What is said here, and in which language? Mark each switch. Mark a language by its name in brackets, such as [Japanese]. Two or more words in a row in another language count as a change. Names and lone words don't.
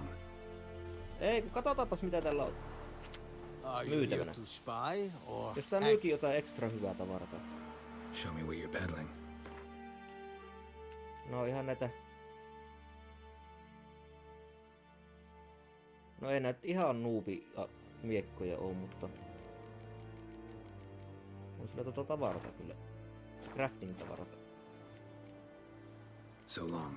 [Finnish] Ei, katsotaanpas mitä tällä on myytävänä. Jos tää myykin jotain ekstra hyvää tavarata. [English] Show me what you're peddling. [Finnish] No ihan näitä No ei näitä ihan miekkoja oo, mutta... On sillä tavarata kyllä. Crafting-tavarata. [English] So long.